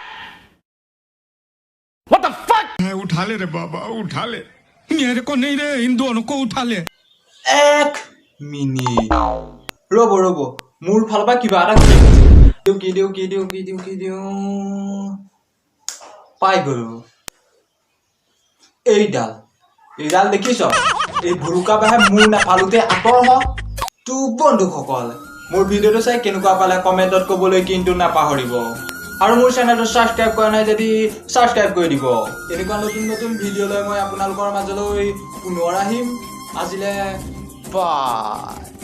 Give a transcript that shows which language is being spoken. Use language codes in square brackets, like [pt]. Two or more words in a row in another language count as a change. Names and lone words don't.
[en] What the fuck [hi] उठा ले रे बाबा उठा ले मेरे को नहीं रे इन दोनों को उठा ले [as] এক মিনিট ৰব মোৰ ফালৰ পৰা কিবা এটা কি দিও পাই গলো এইডাল দেখিছ এই ভুৰুকা বাহে মোৰ নাপালোতে আঁতৰ হ তো বন্ধুসকল মোৰ ভিডিঅ'টো চাই কেনেকুৱা পালে কমেণ্টত ক'বলৈ কিন্তু নাপাহৰিব আৰু মোৰ চেনেলটো সাবস্ক্ৰাইব কৰা নাই যদি সাবস্ক্ৰাইব কৰি দিব এনেকুৱা নতুন ভিডিঅ' লৈ মই আপোনালোকৰ মাজলৈ পুনৰ আহিম আজিলে বাই